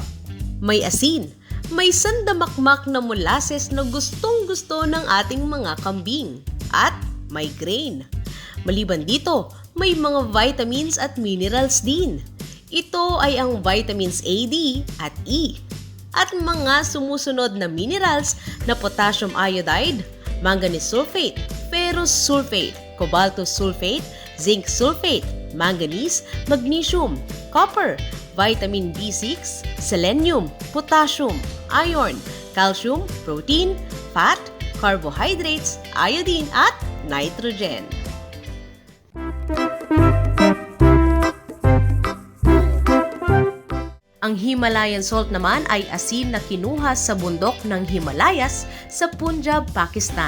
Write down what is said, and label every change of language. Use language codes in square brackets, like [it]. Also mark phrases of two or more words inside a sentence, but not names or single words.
[tl] May asin, may sandamakmak na molasses na gustong-gusto ng ating mga kambing, at may grain. Maliban dito, may mga vitamins at minerals din. Ito ay ang vitamins A, D at E. At mga sumusunod na minerals na [en] potassium iodide, manganese sulfate, ferrous sulfate, cobalto sulfate, zinc sulfate, manganese, magnesium, copper, vitamin B6, selenium, potassium, iron, calcium, protein, fat, carbohydrates, iodine [tl] at nitrogen. Ang [en] Himalayan salt [tl] naman ay asin na kinuha sa bundok ng Himalayas sa Punjab, Pakistan.